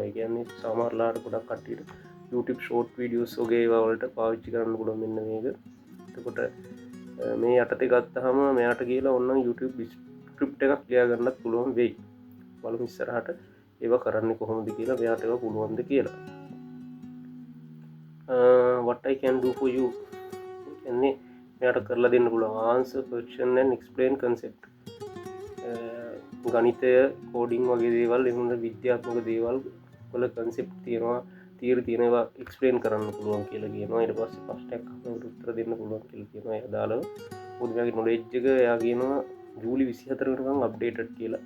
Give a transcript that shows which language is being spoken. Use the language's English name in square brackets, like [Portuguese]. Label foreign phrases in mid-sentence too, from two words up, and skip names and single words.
[Sinhala] ඒ කියන්නේ සමහරලාට ගොඩක් කට්ටියට [English] YouTube short videos [Sinhala] වගේ ඒවා වලට පාවිච්චි කරන්න පුළුවන් මෙන්න මේක. එතකොට මේ යටතේ ගත්තාම මෙයාට කියලා ඕනනම් YouTube ස්ක්‍රිප්ට් එකක් ලියා ගන්නත් පුළුවන් වෙයි. බලමු ඉස්සරහට ඒවා කරන්නේ කොහොමද කියලා, මෙයාට ඒවා පුළුවන්ද කියලා. [English] What I can do for you [Sinhala] කියන්නේ මෙයාට කරලා දෙන්න පුළුවන් [English] answer question and explain concept. [Sinhala] ගණිතය, කෝඩින් වගේ දේවල්, එහෙම විද්‍යාත්මක දේවල් වල concept තියෙනවා. තියරි තියෙනවා එක්ස්ප්ලේන් කරන්න පුළුවන් කියලා කියනවා. ඊට පස්සේ ප්‍රශ්නයක් අහනකොට උත්තර දෙන්න පුළුවන් කියලා කියනවා. එයා දාලා පොඩ්ඩක් නොලෙජ් එක එයා කියනවා ජූලි 24 වෙනකන් අප්ඩේටඩ් කියලා.